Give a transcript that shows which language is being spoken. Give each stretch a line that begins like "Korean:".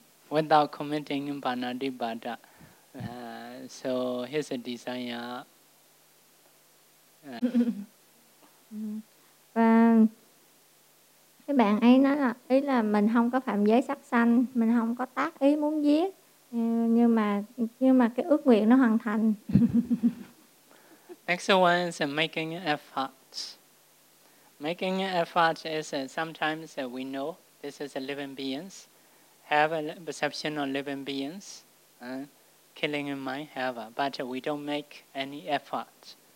English: Without committing panadipada, so his desire.
Vietnamese: Và cái bạn ấy nói là ý là mình không có phạm giới sắc sanh, mình không có tác ý muốn giết, nhưng mà cái ước nguyện nó hoàn thành.
English: Next one is making effort. Making effort is sometimes we know this is a living beings, have a perception of living beings, killing in mind have, but we don't make any effort.